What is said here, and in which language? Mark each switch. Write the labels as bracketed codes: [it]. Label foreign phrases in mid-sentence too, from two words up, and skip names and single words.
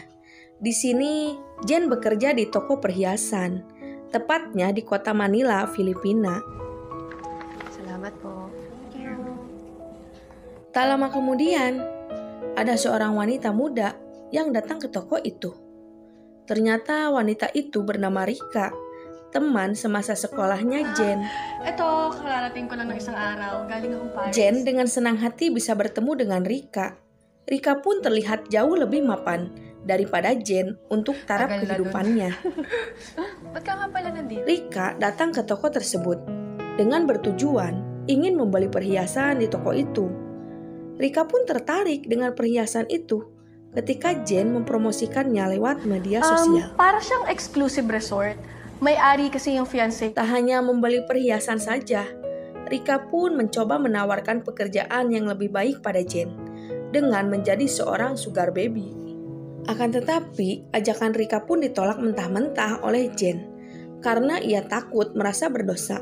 [id] Di sini Jen bekerja di toko perhiasan, tepatnya di kota Manila, Filipina. [tl] Salamat po. [id] Tak lama kemudian, ada seorang wanita muda yang datang ke toko itu. Ternyata wanita itu bernama Rika, teman semasa sekolahnya Jen. [tl] Eto, kararating ko lang ng isang araw. Galing akong Paris. [id] Jen dengan senang hati bisa bertemu dengan Rika. Rika pun terlihat jauh lebih mapan daripada Jen untuk taraf [tl] Tagal na [id] kehidupannya. [tl] Ba't ka nga pala nandito? [id] Rika datang ke toko tersebut dengan bertujuan ingin membeli perhiasan di toko itu. Rika pun tertarik dengan perhiasan itu ketika Jen mempromosikannya lewat media sosial. [tl] Para siyang [en] exclusive resort. [tl] May-ari kasi yung fiancé. [id] Tak hanya membeli perhiasan saja, Rika pun mencoba menawarkan pekerjaan yang lebih baik pada Jen dengan menjadi seorang [en] sugar baby. [id] Akan tetapi, ajakan Rika pun ditolak mentah-mentah oleh Jen karena ia takut merasa berdosa.